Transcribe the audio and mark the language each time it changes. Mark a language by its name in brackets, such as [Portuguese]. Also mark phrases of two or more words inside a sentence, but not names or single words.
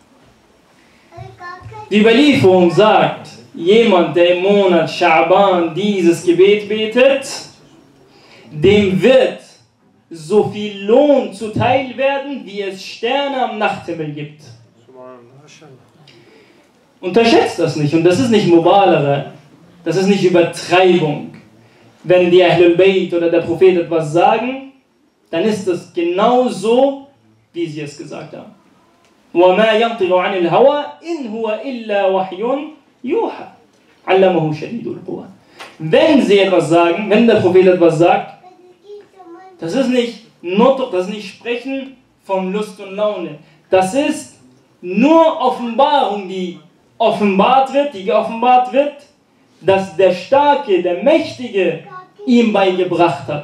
[German] Die Überlieferung sagt, jemand, der im Monat Scha'ban dieses Gebet betet, dem wird so viel Lohn zuteil werden, wie es Sterne am Nachthimmel gibt. Unterschätzt das nicht. Und das ist nicht Mubalagha. Das ist nicht Übertreibung. Wenn die Ahlul Bayt oder der Prophet etwas sagen, dann ist das genau so, wie sie es gesagt haben. [Arabic] وَمَا يَنْطِقُ عَنِ الْهَوَىٰ إِنْ هُوَ إِلَّا وَحْيٌ يُوحَىٰ عَلَّمَهُ شَدِيدُ الْقُوَىٰ. [German] Wenn sie etwas sagen, wenn der Prophet etwas sagt, das ist nicht Nutq, das ist nicht Sprechen von Lust und Laune. Das ist nur Offenbarung, die geoffenbart wird, dass der Starke, der Mächtige ihm beigebracht hat.